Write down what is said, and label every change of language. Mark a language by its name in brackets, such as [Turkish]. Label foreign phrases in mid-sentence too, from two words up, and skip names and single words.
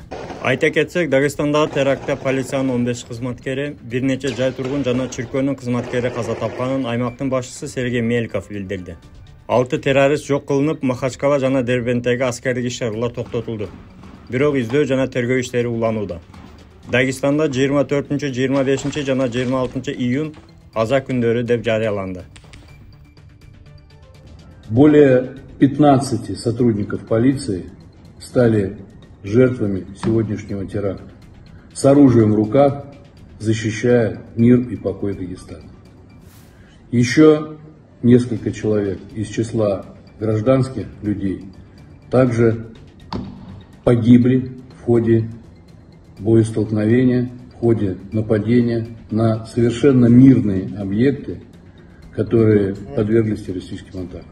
[Kyrgyz] Айта кетсек, Дагестандагы терактта полициянын 15 кызматкери, бир нече жай тургун жана чиркөөнүн кызматкери каза тапканын аймактын башчысы Сергей Меликов билдирди. 6 террорист жок кылынып, Махачкала жана Дербенттеги аскердик иш-чаралар токтотулду. Бирок издөө жана тергөө иштери уланууда. Дагестанда 24, 25 жана 26 июнь аза күндөрү деп жарыяланды. [Russian] Более 15 сотрудников полиции стали жертвами сегодняшнего теракта, с оружием в руках, защищая мир и покой Дагестана. Еще несколько человек из числа гражданских людей также погибли в ходе боестолкновения, в ходе нападения на совершенно мирные объекты, которые подверглись террористическим атакам.